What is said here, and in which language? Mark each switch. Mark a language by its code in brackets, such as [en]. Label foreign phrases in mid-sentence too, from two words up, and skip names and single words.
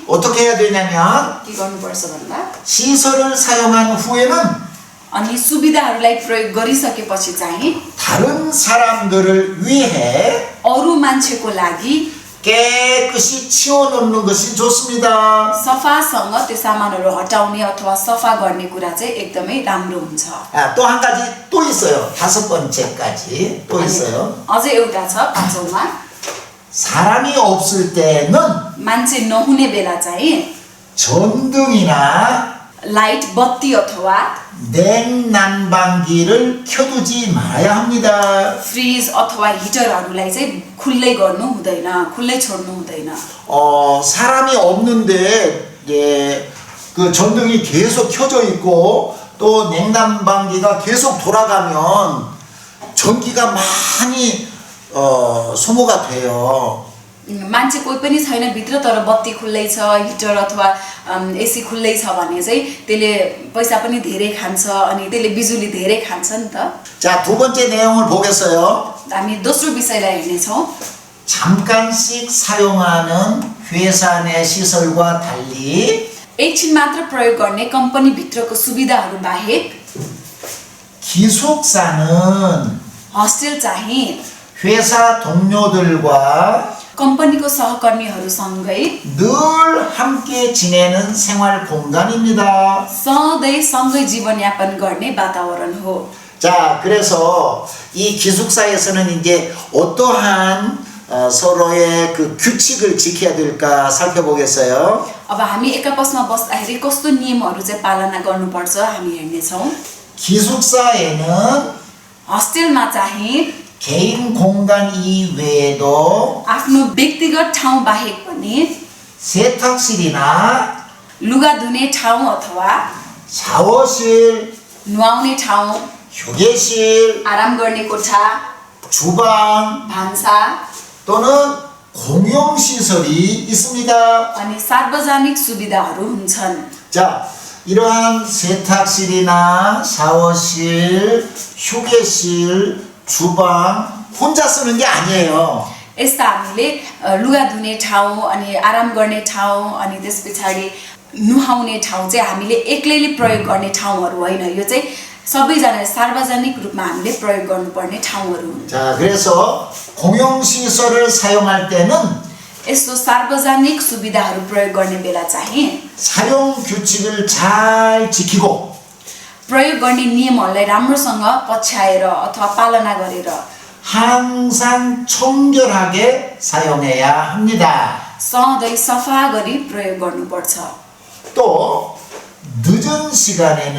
[ko] 어떻게 해야 되냐면 [ne] के गर्नुपर्छ भन्दा [ko] 시설을 사용한 후에는 [ne] अनि सुविधाहरूलाई प्रयोग गरिसकेपछि चाहिँ [ko] 다른 사람들을 위해 [ne] अरू मान्छेको लागि [ko] 깨끗이 치워놓는 것이 좋습니다. [ne] सफासँग त्यो सामानहरू हटाउने अथवा सफा गर्ने कुरा चाहिँ एकदमै राम्रो हुन्छ। [ko] 또 한 가지 또 있어요. 다섯 번째까지 또 있어요. [ne] अझै एउटा छ पाँचौँमा [ko] 사람이 없을 때는 [ne] मान्छे नहुने बेला चाहिँ [ko] 전등이나 [ne] लाइट बत्ती अथवा [ko] 냉난방기를 켜두지 말아야 합니다. [ne] फ्रिज अथवा हिटरहरूलाई चाहिँ खुल्लै गर्नु हुँदैन, खुल्लै छोड्नु हुँदैन। [ko] 사람이 없는데 그 전등이 계속 켜져 있고 또 냉난방기가 계속 돌아가면 전기가 많이 소모가 돼요. [ne] मान्छे कोही पनि छैन भित्र तर बत्ती खुल्लै छ हिटर अथवा एसी खुल्लै छ भने चाहिँ त्यसले पैसा पनि धेरै खान्छ अनि त्यसले बिजुली धेरै खान्छ नि त। [ko] 자, 두 번째 내용을 보겠어요. [ne] हामी दोस्रो विषयलाई हेर्नेछौँ। [ko] 잠깐씩 사용하는 회사 내 시설과 달리 [ne] एकछिन मात्र प्रयोग गर्ने कम्पनी भित्रको सुविधाहरू बाहेक [ko] 기숙사는 [ne] हस्टेल चाहिँ [ko] 회사 동료들과 [ne] कम्पनीको सहकर्मीहरूसँगै [ko] 늘 함께 지내는 생활 공간입니다. [ne] सधैँ सँगै जीवनयापन गर्ने वातावरण हो। [ko] 자, 그래서 이 기숙사에서는 이제 어떠한 서로의 그 규칙을 지켜야 될까 살펴보겠어요. [ne] अब हामी एक आपसमा बस्दाखेरि कस्तो नियमहरू चाहिँ पालना गर्नुपर्छ हामी हेर्नेछौँ। [ko] 기숙사에는 [ne] हस्टेलमा चाहिँ [ko] 개인 공간 이외에도 [ne] आफ्नो व्यक्तिगत ठाउँ बाहेक पनि [ko] 세탁실이나 [ne] लुगा धुने ठाउँ अथवा [ko] 샤워실, [ne] नुहाउने ठाउँ, [ko] 휴게실, [ne] आराम गर्ने कोठा, [ko] 주방 [ne] भान्सा [ko] 또는 공용시설이 있습니다. [ne] अनि सार्वजनिक सुविधाहरू हुन्छन्। [ko] 자, 이러한 세탁실이나 샤워실, 휴게실, 주방 혼자 쓰는 게 아니에요. [ne] यस्ता हामीले लुगा धुने ठाउँ अनि आराम गर्ने ठाउँ अनि त्यस पछाडि नुहाउने ठाउँ चाहिँ हामीले एक्लैले प्रयोग गर्ने ठाउँहरू होइन। यो चाहिँ सबैजनाले सार्वजनिक रूपमा हामीले प्रयोग गर्नुपर्ने ठाउँहरू हुन्। [ko] 자, 그래서 공용시설을 사용할 때는 [ne] यस्तो सार्वजनिक सुविधाहरू प्रयोग गर्ने बेला चाहिँ [ko] 사용 규칙을 잘 지키고 [ne] प्रयोग गर्ने नियमहरूलाई राम्रोसँग पछ्याएर अथवा पालना गरेर [ko] 항상 청결하게 사용해야 합니다. [ne] सधैँ सफा गरी प्रयोग गर्नुपर्छ। [ko] 또 늦은 시간에는